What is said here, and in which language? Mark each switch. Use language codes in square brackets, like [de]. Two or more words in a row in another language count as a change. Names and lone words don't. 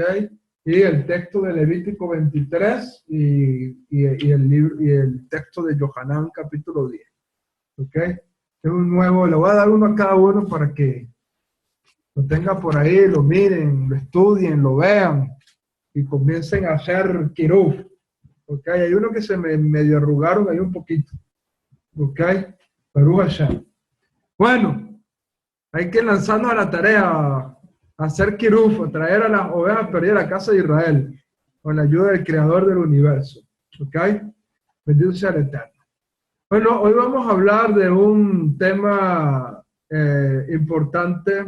[es] Y el texto de Levítico 23 y el texto de Yohanan capítulo 10. ¿Ok? Es un nuevo, le voy a dar uno a cada uno para que lo tengan por ahí, lo miren, lo estudien, lo vean y comiencen a hacer kiruf. ¿Ok? Hay uno que se me medio arrugaron ahí un poquito. ¿Ok? [he] ברוך השם. [es] Bueno, hay que lanzarnos a la tarea a hacer kiruf, a traer a las ovejas perdidas a la casa de Israel con la ayuda del Creador del universo. ¿Ok? Bendito sea el Eterno. Bueno, hoy vamos a hablar de un tema importante.